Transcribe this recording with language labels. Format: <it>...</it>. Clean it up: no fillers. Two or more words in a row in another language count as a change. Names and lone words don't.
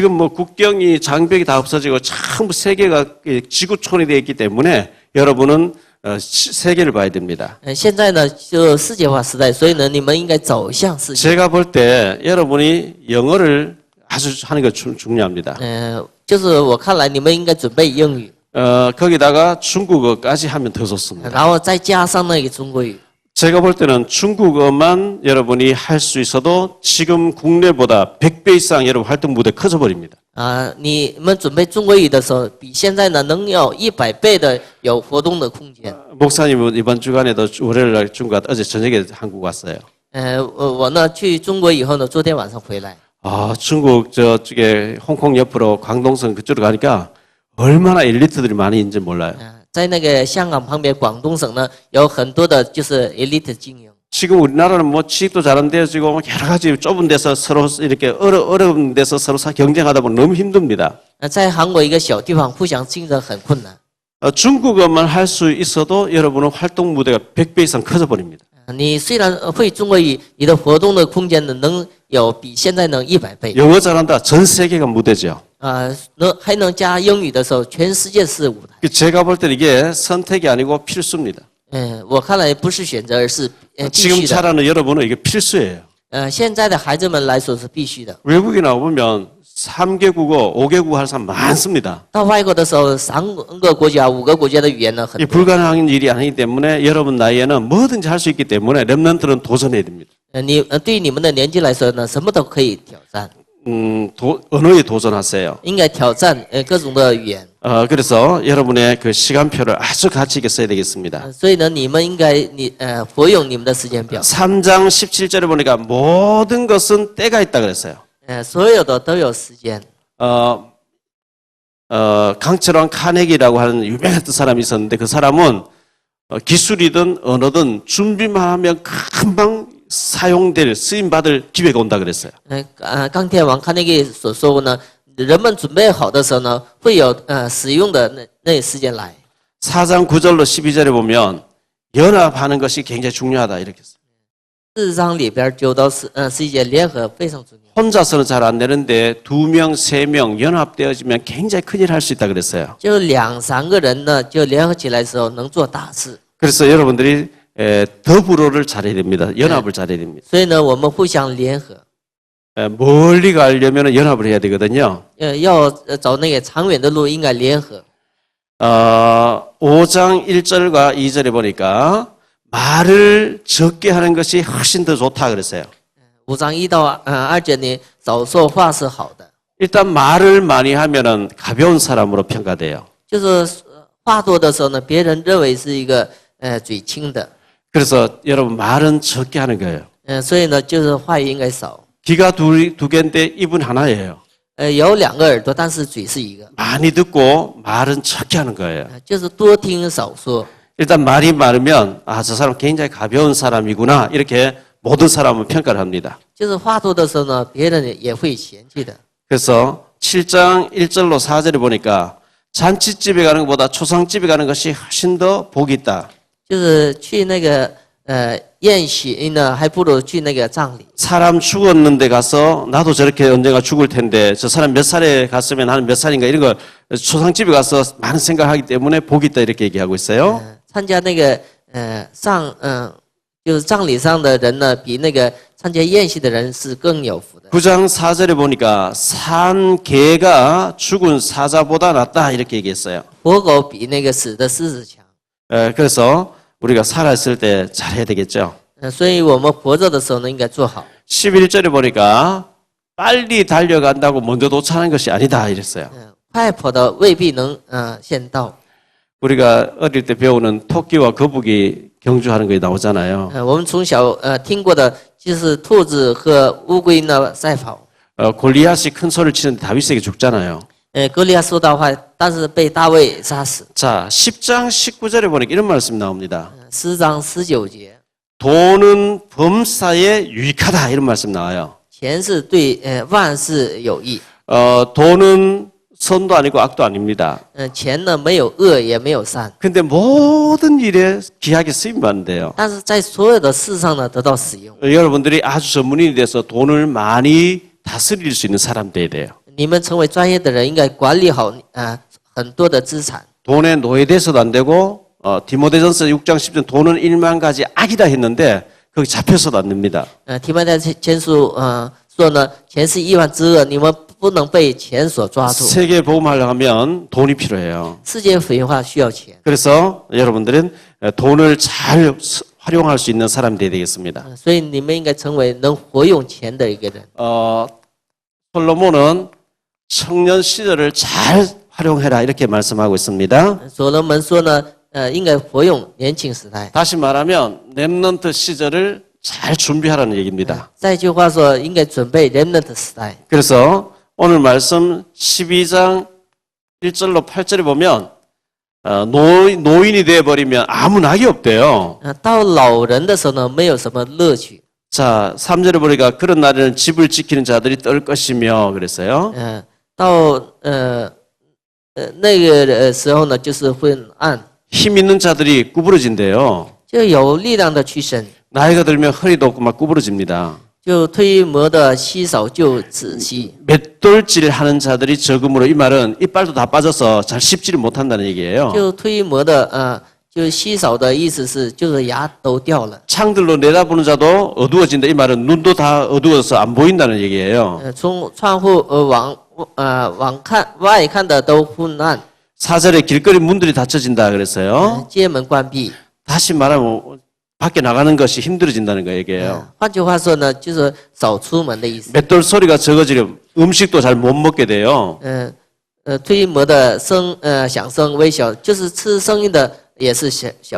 <ko>지금 뭐 국경이 장벽이 다 없어지고 전부 세계가 지구촌이 되어 있기 때문에 여러분은 세계를 봐야 됩니다.</ko> <zh>现在呢，就世界化时代，所以呢，你们应该走向世界。</zh> <ko>제가 볼 때 여러분이 영어를 아주 하는 게 중요합니다.</ko> <zh>就是我看来，你们应该准备英语，</zh> <ko>거기다가 중국어까지 하면 더 좋습니다.</ko> <zh>然后再加上那个中国语。</zh> <ko>제가 볼 때는 중국어만 여러분이 할 수 있어도 지금 국내보다 100배 이상 여러분 활동 무대 커져 버립니다.</ko> <zh>你们准备中国语的时候，比现在呢能有100倍的有活动的空间。</zh> <ko>목사님은 이번 주간에도 월요일 날 중국 갔다 어제 저녁에 한국 왔어요.</ko> <zh>我呢去中国以后呢，昨天晚上回来。</zh> <ko>중국 저쪽에 홍콩 옆으로 광동성 그쪽으로 가니까 얼마나 엘리트들이 많이 있는지 몰라요.</ko> <zh>在那个香港旁边广东省呢，有很多的就是 elite 精英。</zh> <ko>지금 우리나라는 뭐 취직도 잘 안 되어지고 여러 가지 좁은 데서 서로 이렇게 어려운 데서 서로 경쟁하다 보면 너무 힘듭니다.</ko> <zh>在韩国一个小地方互相竞争很困难。</zh> <ko>중국어만 할 수 있어도 여러분은 활동 무대가 100배 이상 커져 버립니다.</ko> <zh>你虽然会中国语，你的活动的空间呢能有比现在能100倍。</zh> <ko>영어 잘한다. 전 세계가 무대죠.</ko> <zh>还能加英语的时候，全世界是舞台。</zh> <ko>제가 볼 때는 이게 선택이 아니고 필수입니다.</ko> <zh>我看来不是选择，而是必</zh> <ko>지금</ko> <zh>须的。</zh> <ko>자라는 여러분은 이게 필수예요.</ko> <zh>现在的孩子们来说是必须的。</zh> <ko>외국에 나오면 3개 국어, 5개 국어 할 사람 많습니다.</ko> <zh>到外国的时候，3个国家、5个国家的语言呢很</zh> <ko>이</ko> <zh>多。</zh> <ko>불가능한 일이 아니기 때문에 여러분 나이에는 뭐든지 할 수 있기 때문에 랩런트는 도전해야 됩니다.</ko> <zh>对于你们的年纪来说呢，什么都可以挑战，</zh> <ko>언어에 도전하세요.</ko> <zh>应该挑战各种的语言。</zh> <ko>그래서 여러분의 그 시간표를 아주 가치 있게 써야 되겠습니다.</ko> <zh>所以呢，你们应该活用你们的时间表，</zh> <ko>3장 17절에 보니까 모든 것은 때가 있다 그랬어요.</ko> <zh>所有的都有时间。</zh> <ko>강철왕 카네기라고 하는 유명했던 사람이 있었는데 그 사람은 기술이든 언어든 준비만 하면 금방 사용될 쓰임받을 기회가 온다 그랬어요.</ko> <zh>钢铁王康内基所说过呢，人们准备好的时候呢，会有使用的那时间来。</zh> <ko>4장 9절로 12절에 보면 연합하는 것이 굉장히 중요하다 이렇게 했어요.</ko> <zh>4 章里边9到11节联合非常重要。</zh> <ko>혼자서는 잘 안 되는데 2명, 3명 연합되어지면 굉장히 큰일 할 수 있다 그랬어요.</ko> <zh>就2、3个人呢，就联合起来的时候能做大事。</zh> <ko>그래서 여러분들이 더불어를 잘해야 됩니다. 연합을 잘해야 됩니다.</ko> <zh>所以呢，我们互相联合，</zh> <ko>멀리 가려면 연합을 해야 되거든요.</ko> <zh>要走那个长远的路，应该联合。</zh> <ko>5장 1절과 2절에 보니까 말을 적게 하는 것이 훨씬 더 좋다 그랬어요.</ko> <zh>5 章1到2节呢，少说话是好的，</zh> <ko>일단 말을 많이 하면은 가벼운 사람으로 평가돼요.</ko> <zh>就是话多的时候呢，别人认为是一个嘴轻的，</zh> <ko>그래서 여러분 말은 적게 하는 거예요.</ko> <zh>所以呢，就是话语应该少。</zh> <ko>귀가 두 개인데 입은 하나예요.</ko> <zh>有2个耳朵，但是嘴是一个，</zh> <ko>많이 듣고 말은 적게 하는 거예요.</ko> <zh>就是多听少说。</zh> <ko>일단 말이 많으면 저 사람 굉장히 가벼운 사람이구나 이렇게 모든 사람은 평가를 합니다.</ko> <zh>就是话多的时候呢，别人也会嫌弃的。</zh> <ko>그래서 7장 1절로 4절에 보니까 잔치집에 가는 것보다 초상집에 가는 것이 훨씬 더 복이 있다.</ko> <zh>就是去那个宴席呢，还不如去那个葬礼。</zh> <ko>사람 죽었는데 가서 나도 저렇게 언젠가 죽을 텐데 저 사람 몇 살에 갔으면 나는 몇 살인가 이런 거 초상집에 가서 많은 생각하기 때문에 복이 있다 이렇게 얘기하고 있어요.</ko> <zh>参加那个就是葬礼上的人呢，比那个参加宴席的人是更有福的。</zh> <ko>9장 4절에 보니까 산 개가 죽은 사자보다 낫다 이렇게 얘기했어요.</ko> <zh>活狗比那个死的狮子强。</zh> <ko>그래서 우리가 살아있을 때 잘해야 되겠죠.</ko> <zh>所以我们活着的时候呢，应该做好。</zh> <ko>11절에 보니까 빨리 달려간다고 먼저 도착하는 것이 아니다 이랬어요.</ko> <zh>快跑的未必能先到。</zh> <ko>우리가 어릴 때 배우는 토끼와 거북이 경주하는 게 나오잖아요.</ko> <zh>我们从小听过的就是兔子和乌龟呢赛跑。</zh> <ko>골리앗이 큰 소리를 치는데 다윗에게 죽잖아요.</ko> <zh>歌利亚说大话，但是被大卫杀死。</zh> <ko>자, 10장 19절에 보니까 이런 말씀이 나옵니다.</ko> <zh>10 章19节，</zh> <ko>돈은 범사에 유익하다 이런 말씀 나와요.</ko> <zh>钱是对万事有益。</zh> <ko>돈은 선도 아니고 악도 아닙니다.</ko> <zh>钱呢没有恶也没有善，</zh> <ko>근데 모든 일에 귀하게 쓰임 받는데요.</ko> <zh>但是在所有的事上呢得到使用。</zh> <ko>여러분들이 아주 전문인이 돼서 돈을 많이 다스릴 수 있는 사람 돼야 돼요.</ko> <zh>你们成为专业的人，应该管理好很多的资产。</zh> <ko>돈에 노예돼서도 안 되고 디모데전서 6장 10절 돈은 1만 가지 악이다 했는데 거기 잡혀서도 안 됩니다.</ko> <zh>提摩太前书说呢，钱是亿万之恶，你们不能被钱所抓住。</zh> <ko>세계 보험하려고 하면 돈이 필요해요.</ko> <zh>世界福音化需要钱，</zh> <ko>그래서 여러분들은 돈을 잘 활용할 수 있는 사람이 되어야 되겠습니다.</ko> <zh>所以你们应该成为能活用钱的一个人。</zh> <ko>솔로몬은 청년 시절을 잘 활용해라 이렇게 말씀하고 있습니다.</ko> <zh>所罗门说呢，应该活用年轻时代。</zh> <ko>다시 말하면 렘넌트 시절을 잘 준비하라는 얘기입니다.</ko> <zh>再一句话说，应该准备 remnant 时代。</zh> <ko>그래서 오늘 말씀 12장 1절로 8절에 보면 노인이 되어버리면 아무 낙이 없대요.</ko> <zh>到老人的时候呢，没有什么乐趣。</zh> <ko>자, 3절에 보니까 그런 날에는 집을 지키는 자들이 떨 것이며 그랬어요.</ko> <zh>到那个时候呢，就是昏暗，</zh> <ko>힘 있는 자들이 구부러진대요.</ko> <zh>就有力量的屈伸，</zh> <ko>나이가 들면 허리도 없고 막 구부러집니다.</ko> <zh>就推磨的稀少就仔细。</zh> <ko>맷돌질 하는 자들이 적음으로 이 말은 이빨도 다 빠져서 잘 씹지를 못한다는 얘기예요.</ko> <zh>就推磨的就稀少的意思是，就是牙都掉了。</zh> <ko>창들로 내다보는 자도 어두워진다. 이 말은 눈도 다 어두워서 안 보인다는 얘기예요.</ko> <zh>从窗户外看的都昏暗，</zh> <ko>4절에 길거리 문들이 닫혀진다 그랬어요.</ko> <zh>街门关闭。</zh> <ko>다시 말하면 밖에 나가는 것이 힘들어진다는 거 얘기예요.</ko> <zh>换句话说呢，就是少出门的意思。</zh> <ko>맷돌 소리가 적어지면 음식도 잘 못 먹게 돼요.</ko> <zh>推磨的响声微小，就是吃声音的也是小的。</zh>